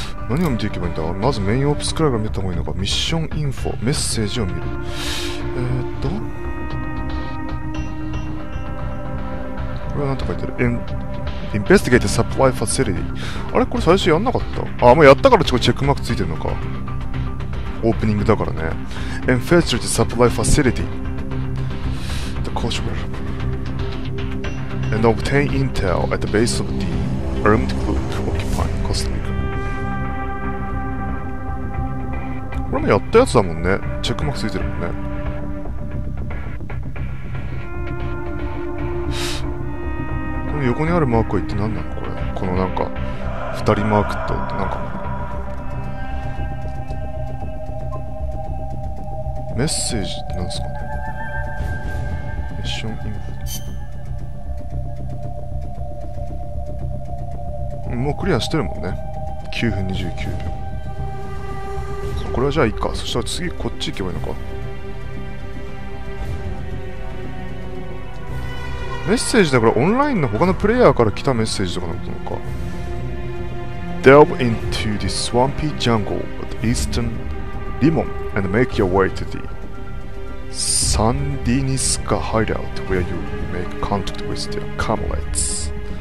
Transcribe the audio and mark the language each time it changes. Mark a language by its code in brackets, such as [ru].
[ja] 何を見ていけばいいんだ。まずメインオプスくらいから見た方がいいのか。ミッションインフォ、メッセージを見る。これは何と書いてある。 [en] Investigate the supply facility。 [ja] あれこれ最初やんなかった。あ、もうやったからチェックマークついてるのか。オープニングだからね。 [en] Infiltrate the supply facility. The culture. And obtain intel at the base of the armed group occupying Costa Rica。 [ja] これもやったやつだもんね。チェックマークついてるもんね。この横にあるマークは一体何なのこれ。このなんか、二人マークとってなんか、メッセージって何ですかね。ミッションインフォ。もうクリアしてるもんね。9分29秒。これはじゃあいいか。そしたら次こっち行けばいいのか。メッセージだからオンラインの他のプレイヤーから来たメッセージとかなのか。 [en] Delve into the swampy jungle at eastern Limon and make your way to the Sandinisca hideout where you make contact with their comrades.